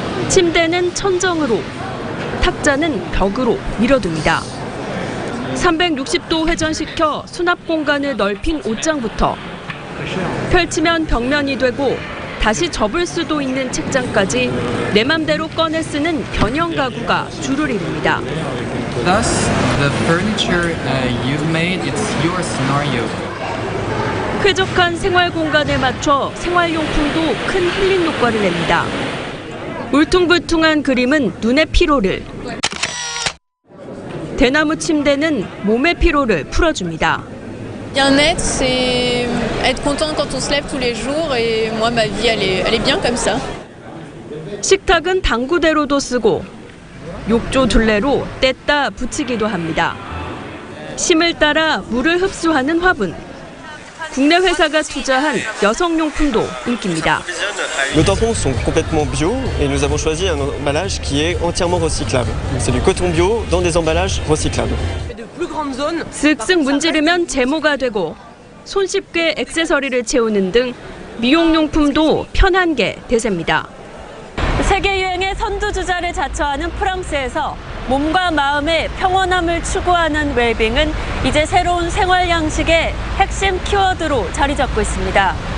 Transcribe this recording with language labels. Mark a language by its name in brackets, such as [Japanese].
[Korean] 침대는 천정으로, 탁자는 벽으로 밀어둡니다. 360도 회전시켜 수납 공간을 넓힌 옷장부터 펼치면 벽면이 되고 다시 접을 수도 있는 책장까지 내 맘대로 꺼내 쓰는 변형 가구가 주를 이룹니다. [English] Thus, the furniture you've made, it's your scenario. [Korean] 쾌적한 생활 공간에 맞춰 생활용품도 큰 힐링 효과를 냅니다. 울퉁불퉁한 그림은 눈의 피로를, 대나무 침대는 몸의 피로를 풀어줍니다. [French] Bien-être, c'est être content quand on se lève tous les jours et moi ma vie elle est bien comme ça. [Korean] 식탁은 당구대로도 쓰고 욕조 둘레로 뗐다 붙이기도 합니다. 심을 따라 물을 흡수하는 화분. 국내 회사가 투자한 여성용품도 인기입니다. [French] Nos tampons sont complètement bio et nous avons choisi un emballage qui est entièrement recyclable. C'est du coton bio dans des emballages recyclables. [Korean] 쓱쓱 문지르면 제모가 되고 손쉽게 액세서리를 채우는 등 미용용품도 편한 게 대세입니다. 세계 유행의 선두주자를 자처하는 프랑스에서 몸과 마음의 평온함을 추구하는 웰빙은 이제 새로운 생활 양식의 핵심 키워드로 자리 잡고 있습니다.